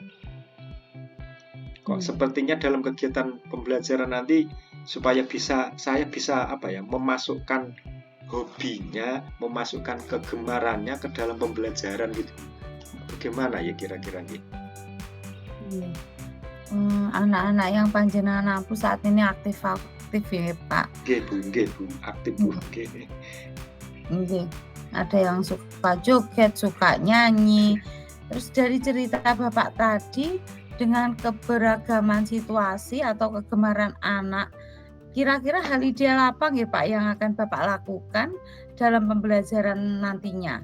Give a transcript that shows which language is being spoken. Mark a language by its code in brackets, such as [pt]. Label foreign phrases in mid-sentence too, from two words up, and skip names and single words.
[id] Kok sepertinya dalam kegiatan pembelajaran nanti supaya saya bisa apa ya, memasukkan hobinya, memasukkan kegemarannya ke dalam pembelajaran gitu. Bagaimana ya kira-kira gitu? Iya. Anak-anak yang panjenengan ampu saat ini aktif ya, Pak? Nggih Bu, aktif Bu, nggih. Nggih. Ada yang suka joget, suka nyanyi. Terus dari cerita Bapak tadi, dengan keberagaman situasi atau kegemaran anak, kira-kira hal ideal apa nggih Pak yang akan Bapak lakukan dalam pembelajaran nantinya?